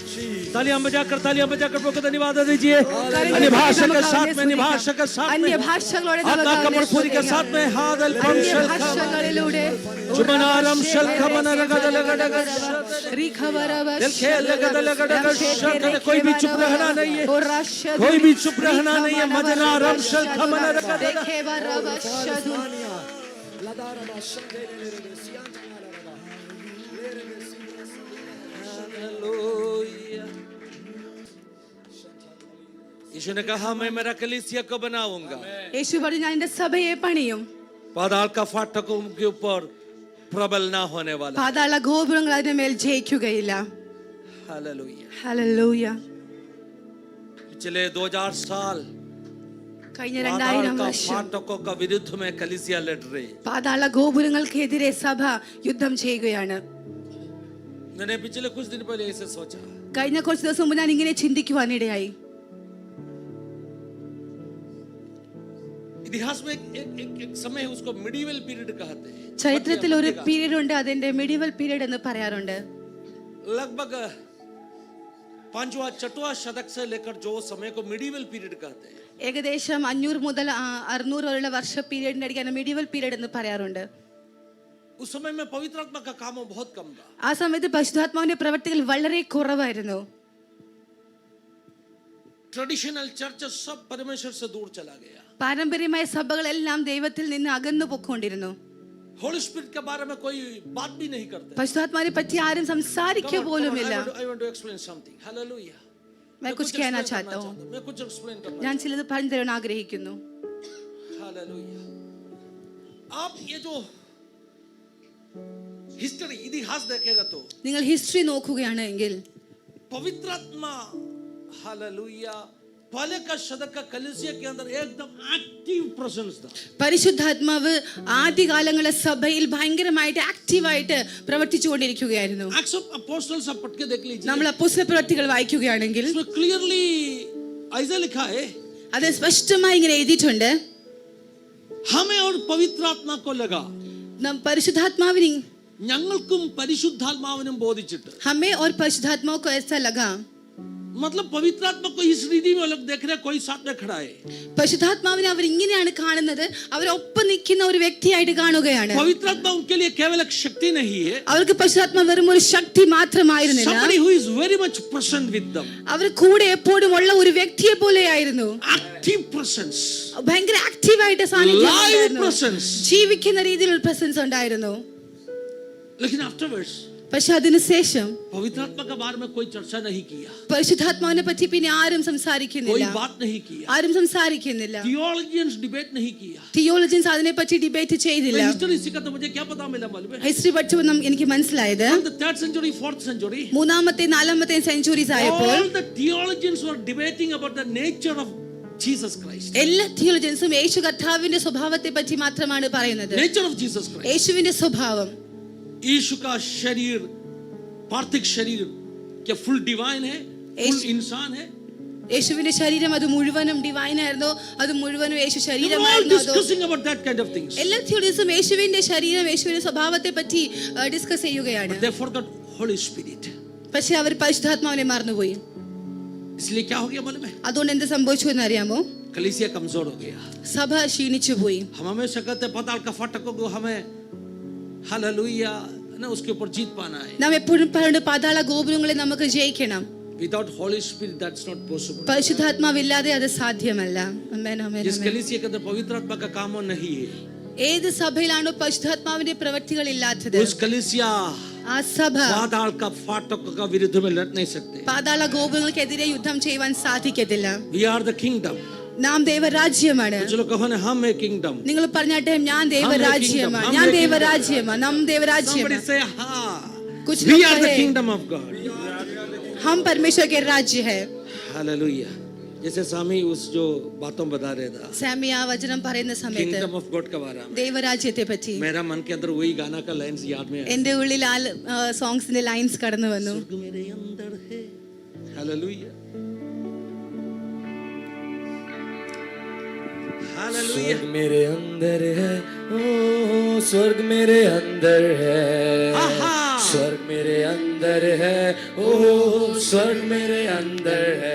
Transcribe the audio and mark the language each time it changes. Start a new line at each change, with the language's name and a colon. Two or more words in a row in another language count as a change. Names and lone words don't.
Hindi: तालियां बजाकर प्रभु को धन्यवाद दीजिए। अन्य भाषा के साथ में, अन्य भाषा के साथ में, आत्मा का मरफूरी के साथ में हादल पंशल जुबनारम शल खमन रगद लगड दिल खेल लगद लगड शल। कोई भी चुप रहना नहीं है, कोई भी चुप रहना नहीं है। मजनारम शल खमन रगद यीशु ने कहा मैं मेरा कलीसिया को बनाऊंगा।
Malayalam: യേശു പറഞ്ഞു ഞാൻ എൻ്റെ സഭയെ പണിയും.
Hindi: पाताल का फाटकों के ऊपर प्रबल ना होने वाला.
Malayalam: പാതാള ഗോപുരങ്ങൾ അതിന്റെ മേൽ ജയിക്കുകയില്ല.
Hindi: हालेलुया
Malayalam: ഹല്ലേലൂയ.
Hindi: पिछले 2000 साल
Malayalam: കഴിഞ്ഞ 2000 വർഷം
Hindi: फाटकों का विरुद्ध में कलीसिया लड़ रही.
Malayalam: പാതാള ഗോപുരങ്ങൾക്കെതിരെ സഭ യുദ്ധം ചെയ്യുകയാണ്.
Hindi: मैंने पिछले कुछ दिन पहले ऐसे सोचा.
Malayalam: കഴിഞ്ഞ കുറച്ച് ദിവസം മുമ്പ് ഞാൻ ഇങ്ങനെ ചിന്തിക്കുവാനിടയായി.
Hindi: इतिहास में एक समय है, उसको
English: medieval period
Hindi: कहते हैं.
Malayalam: ചരിത്രത്തിൽ ഒരു പീരീഡ് ഉണ്ട്, അതിന്റെ
English: medieval period
Malayalam: എന്ന് പറയാറുണ്ട്.
Hindi: लगभग 5वां 6वां शतक से लेकर जो समय को
English: medieval period
Hindi: कहते हैं.
Malayalam: ഏകദേശം 500 മുതൽ 600 വരെയുള്ള വർഷ പീരീഡിന്റെ ഇടയ്ക്കാണ്
English: medieval period
Malayalam: എന്ന് പറയാറുണ്ട്.
Hindi: उस समय में पवित्र आत्मा का काम बहुत कम था.
Malayalam: ആ സമയത്ത് പരിശുദ്ധാത്മാവിന്റെ പ്രവർത്തികൾ വളരെ കുറവായിരുന്നു.
English: traditional church
Hindi: सब परमेश्वर से दूर चला गया.
Malayalam: പാരമ്പര്യമായ സഭകളെല്ലാം ദൈവത്തിൽ നിന്ന് അകന്നു പോയിക്കൊണ്ടിരുന്നു.
English: Holy Spirit
Hindi: के बारे में कोई बात भी नहीं करते.
Malayalam: പരിശുദ്ധാത്മാവിനെ പറ്റി ആരും സംസാരിക്കുക പോലുമില്ല.
English: I want to explain something. Hallelujah.
Hindi: मैं कुछ कहना चाहता हूँ. मैं कुछ एक्सप्लेन करना.
Malayalam: ഞാൻ ചിലത് പറഞ്ഞു തരാൻ ആഗ്രഹിക്കുന്നു.
English: Hallelujah.
Hindi: आप ये जो हिस्ट्री इतिहास देखेगा तो
Malayalam: നിങ്ങൾ ഹിസ്റ്ററി നോക്കുകയാണെങ്കിൽ
Hindi: पवित्र आत्मा हालेलुया पहले का शतक का कलीसिया के अंदर एकदम
English: active presence
Hindi: था.
Malayalam: പരിശുദ്ധാത്മാവ് ആദ്യകാലങ്ങളിലെ സഭയിൽ ഭയങ്കരമായിട്ട് ആക്റ്റീവായിട്ട് പ്രവർത്തിച്ചുകൊണ്ടിരിക്കുകയായിരുന്നു.
Hindi: एक्ट्स ऑफ अपोस्टल्स आप पढ़ के देख लीजिए.
Malayalam: നമ്മൾ അപ്പോസ്തല പ്രവൃത്തികൾ വായിക്കുകയാണെങ്കിൽ
Hindi: इसमें क्लियरली ऐसा लिखा है,
Malayalam: അത് സ്പഷ്ടമായി ഇങ്ങനെ എഴുതിയിട്ടുണ്ട്.
Hindi: हमें और पवित्र आत्मा को लगा,
Malayalam: പരിശുദ്ധാത്മാവിനെ ഞങ്ങൾക്കും പരിശുദ്ധാത്മാവിനും ബോധിച്ചിട്ട്.
Hindi: हमें और परिशुद्धात्मा को ऐसा लगा, मतलब पवित्र आत्मा को इस रीति में लोग देख रहे, कोई साथ में खड़ा है.
Malayalam: പരിശുദ്ധാത്മാവിനെ അവർ ഇങ്ങനെയാണ് കാണുന്നത്, അവരൊപ്പം നിൽക്കുന്ന ഒരു വ്യക്തിയായിട്ട് കാണുകയാണ്.
Hindi: पवित्र आत्मा उनके लिए केवल एक शक्ति नहीं है,
Malayalam: അവർക്ക് പരിശുദ്ധാത്മാവ് വെറും ഒരു ശക്തി മാത്രമായിരുന്നില്ല,
English: somebody who is very much present with them.
Malayalam: അവർ കൂടെ എപ്പോഴും ഉള്ള ഒരു വ്യക്തിയെ പോലെയായിരുന്നു.
English: Active presence,
Malayalam: ഭയങ്കര ആക്റ്റീവായിട്ട് സാന്നിധ്യം, ജീവിക്കുന്ന രീതിയിലുള്ള പ്രസൻസ് ഉണ്ടായിരുന്നു.
Hindi: लेकिन आफ्टरवर्ड्स
Malayalam: പക്ഷെ അതിനുശേഷം
Hindi: पवित्र आत्मा के बारे में कोई चर्चा नहीं किया.
Malayalam: പരിശുദ്ധാത്മാവിനെ പറ്റി പിന്നെ ആരും സംസാരിക്കുന്നില്ല,
Hindi: कोई बात नहीं किया.
Malayalam: ആരും സംസാരിക്കുന്നില്ല.
English: theologians debate
Hindi: नहीं किया.
Malayalam: തിയോളജിയൻസ് അതിനെ പറ്റി ഡിബേറ്റ് ചെയ്തില്ല.
Hindi: हिस्ट्री सीखा तो मुझे क्या पता मिला मालूम है?
Malayalam: ഹിസ്റ്ററി പഠിച്ചപ്പോൾ എനിക്ക് മനസ്സിലായത്
English: the 3rd century 4th century
Malayalam: മൂന്നാമത്തെ 4ാമത്തെ സെഞ്ചുറീസ് ആയപ്പോൾ
English: all the theologians were debating about the nature of Jesus Christ.
Malayalam: എല്ലാ തിയോളജിയൻസും യേശു കർത്താവിന്റെ സ്വഭാവത്തെ പറ്റി മാത്രമാണ് പറയുന്നത്.
English: nature of Jesus Christ.
Malayalam: യേശുവിന്റെ സ്വഭാവം,
Hindi: यीशु का शरीर पार्थिव शरीर क्या
English: full divine
Hindi: है, फुल इंसान है?
Malayalam: യേശുവിന്റെ ശരീരം അത് മുഴുവനും ഡിവൈൻ ആയിരുന്നോ, അത് മുഴുവനും യേശു
English: all
Malayalam: ശരീരമായിരുന്നോ?
English: discussing about that kind of things.
Malayalam: എല്ലാ തിയോളജിസും യേശുവിന്റെ ശരീരം, യേശുവിന്റെ സ്വഭാവത്തെ പറ്റി ഡിസ്കസ് ചെയ്യുകയാണ്.
English: But they forgot Holy Spirit.
Malayalam: പക്ഷെ അവർ പരിശുദ്ധാത്മാവിനെ മറന്നുപോയി.
Hindi: इसलिए क्या हो गया मालूम है?
Malayalam: അതുകൊണ്ട് എന്ത് സംഭവിച്ചു എന്ന് അറിയാമോ?
Hindi: कलीसिया कमजोर हो गया.
Malayalam: സഭ ക്ഷീണിച്ചു പോയി.
Hindi: हम हमेशा कहते हैं पाताल का फाटकों को हमें हालेलुया ना उसके ऊपर जीत पाना है.
Malayalam: നാം എപ്പോഴും പറയുന്നത് പാതാള ഗോപുരങ്ങളെ നമുക്ക് ജയിക്കണം.
English: Without Holy Spirit that's not possible.
Malayalam: പരിശുദ്ധാത്മാവില്ലാതെ അത് സാധ്യമല്ല. ആമേൻ ആമേൻ.
Hindi: जिस कलीसिया के अंदर पवित्र आत्मा का काम नहीं है,
Malayalam: ഏത് സഭയിലാണോ പരിശുദ്ധാത്മാവിന്റെ പ്രവൃത്തികൾ ഇല്ലാത്തത്,
Hindi: उस कलीसिया
Malayalam: ആ സഭ
Hindi: पाताल का फाटकों का विरुद्ध में लड़ नहीं सकते.
Malayalam: പാതാള ഗോപുരങ്ങൾക്കെതിരെ യുദ്ധം ചെയ്യുവാൻ സാധിക്കത്തില്ല.
English: We are the kingdom.
Malayalam: നാം ദൈവരാജ്യമാണ്.
Hindi: कुछ लोग कहो ना हम है किंगडम.
Malayalam: നിങ്ങൾ പറഞ്ഞാട്ടെ ഞാൻ ദൈവരാജ്യമാണ്, ഞാൻ ദൈവരാജ്യമാണ്, നാം ദൈവരാജ്യമാണ്.
English: Somebody say ha.
Hindi: कुछ
English: We
Hindi: लोग
English: are the
Hindi: कहे
English: kingdom of God.
Hindi: हम परमेश्वर के राज्य है.
English: Hallelujah.
Hindi: जैसे स्वामी उस जो बातों बता रहे था,
Malayalam: സ്വാമി ആ വചനം പറയുന്ന സമയത്ത്
English: Kingdom of God
Hindi: के बारे में
Malayalam: ദൈവരാജ്യത്തെ പറ്റി
Hindi: मेरा मन के अंदर वही गाना का लाइंस याद में आया.
Malayalam: എന്റെ ഉള്ളിൽ ആ
English: songs lines
Malayalam: കടന്നു വന്നു.
Hindi: स्वर्ग मेरे अंदर है. Hallelujah. स्वर्ग मेरे अंदर है, ओ स्वर्ग मेरे अंदर है, स्वर्ग मेरे अंदर है, ओ स्वर्ग मेरे अंदर है।